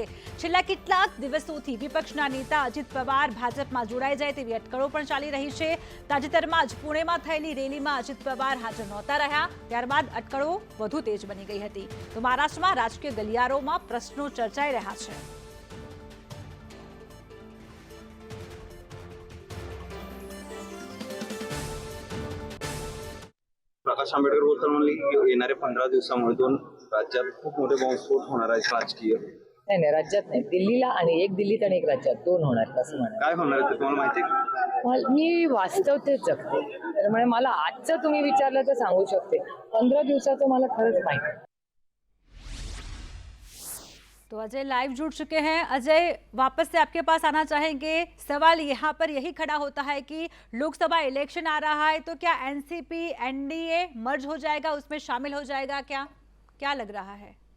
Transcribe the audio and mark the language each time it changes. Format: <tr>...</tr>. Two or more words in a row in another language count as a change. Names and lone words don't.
<gu>છેલ્લા કેટલાક દિવસોથી વિપક્ષના નેતા અજીત પવાર ભાજપમાં જોડાઈ જાય તેવી અટકળો પણ ચાલી રહી છે। તાજેતરમાં જ પુણેમાં થયેલી રેલીમાં અજીત પવાર હાજર નહોતા રહ્યા, ત્યારબાદ અટકળો વધુ તેજ બની ગઈ હતી। તો મહારાષ્ટ્રમાં રાજકીય ગલિયારોમાં પ્રશ્નો ચર્ચાઈ રહ્યા છે।</gu> <mr>प्रकाश आंबेडकर बोलताना म्हणले की येणाऱ्या 15 दिवसामध्ये 2 राज्यात खूप मोठे बॉम्बस्फोट होणार आहेत राजकीय। नाही नाही, राज्यात नाही, दिल्लीला आणि एक दिल्लीत आणि एक राज्यात 2 होणार असं म्हणाल। काय होणार आहे ते तुम्हाला माहिती आहे? मी वास्तव तेच जगते, त्यामुळे मला आजचं तुम्ही विचारलं तर सांगू शकते, 15 दिवसाचं मला खरंच माहिती नाही।</mr> <hi>तो अजय लाइव जुड़ चुके हैं। अजय, वापस से आपके पास आना चाहेंगे। सवाल यहाँ पर यही खड़ा होता है कि लोकसभा इलेक्शन आ रहा है, तो क्या एनसीपी एनडीए मर्ज हो जाएगा, उसमें शामिल हो जाएगा? क्या क्या लग रहा है?</hi>